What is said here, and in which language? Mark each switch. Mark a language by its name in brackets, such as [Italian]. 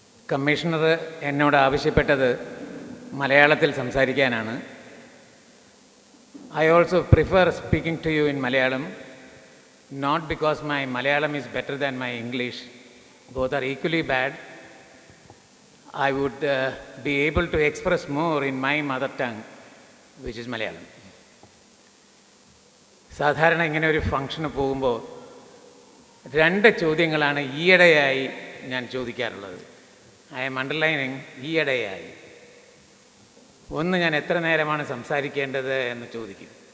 [Malayalam] Commissioner എന്നോട് ആവശ്യപ്പെട്ടത് മലയാളത്തിൽ സംസാരിക്കാനാണ്. [English] I also prefer speaking to you in Malayalam, not because my Malayalam is better than my English. Both are equally bad. I would be able to express more in my mother tongue, which is Malayalam. [Malayalam] സാധാരണ ഇങ്ങനെ ഒരു ഫംഗ്ഷന് പോകുമ്പോൾ 2 ചോദ്യങ്ങളാണ് ഈയിടെയായി ഞാൻ ചോദിക്കാറുള്ളത്. [English] I'm underlining [Malayalam] ഈയിടെയായി. ഒന്ന്, ഞാൻ എത്ര നേരമാണ് സംസാരിക്കേണ്ടത് എന്ന് ചോദിക്കും.